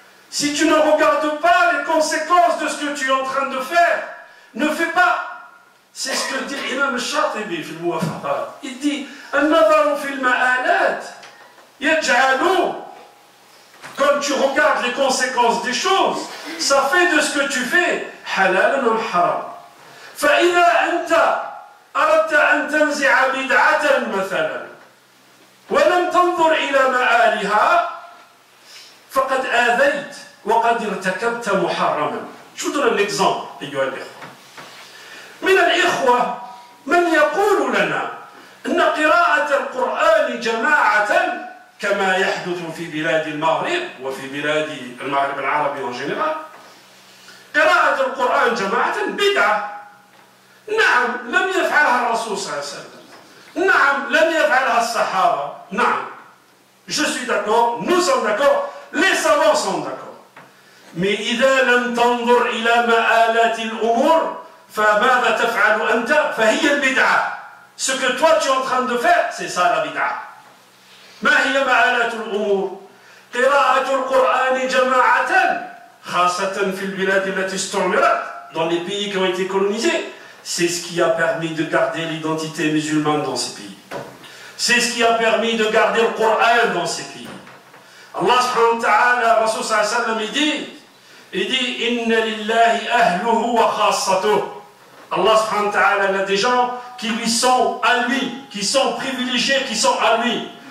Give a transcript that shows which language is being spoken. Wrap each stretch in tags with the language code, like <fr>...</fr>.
<fr>Si tu ne regardes pas les conséquences de ce que tu es en train de faire, ne fais pas. C'est ce que dit l'imam al-Shatibi</fr> <ar>في الموافقات.</ar> <fr>Il dit</fr> <ar>النظر في المآلات يجعل.</ar> <fr>Quand tu regardes les conséquences des choses, ça fait de ce que tu fais</fr> <ar>حلالا أم حرام. فإذا أنت أردت أن تنزع بدعة مثلا ولم تنظر إلى مآلها فقد آذيت وقد ارتكبت محرما.</ar> <fr>Je vous donne un exemple,</fr> <ar>أيها الإخوة. من الإخوة من يقول لنا أن قراءة القرآن جماعة كما يحدث في بلاد المغرب وفي بلاد المغرب العربي</ar> <fr>en général.</fr> <ar>قراءة القرآن جماعة بدعة. نعم لم يفعلها الرسول صلى الله عليه وسلم. نعم لم يفعلها الصحابة. نعم</ar> <fr>je suis d'accord, nous sommes d'accord, les savants sont d'accord. Mais</fr> <ar>إذا لم تنظر إلى مآلات الأمور فماذا تفعل أنت؟ فهي البدعة.</ar> <fr>Ce que toi tu es en train de faire, c'est ça la bid'a.</fr> <ar>ما هي مآلات الأمور؟ قراءة القرآن جماعة خاصة في البلاد التي استعمرت,</ar> <fr>dans les pays qui ont été colonisés. C'est ce qui a permis de garder l'identité musulmane dans ces pays. C'est ce qui a permis de garder le Coran dans ces pays. Allah</fr> <ar>subhanahu wa ta'ala,</ar> <fr>Rasul</fr> <ar>sallallahu alayhi wa sallam,</ar> <fr>il dit</fr> <ar>Inna lillahi ahluhu wa khassatuh.</ar> <fr>Allah</fr> <ar>subhanahu wa ta'ala,</ar> <fr>il a des gens qui lui sont à lui, qui sont privilégiés, qui sont à lui.</fr>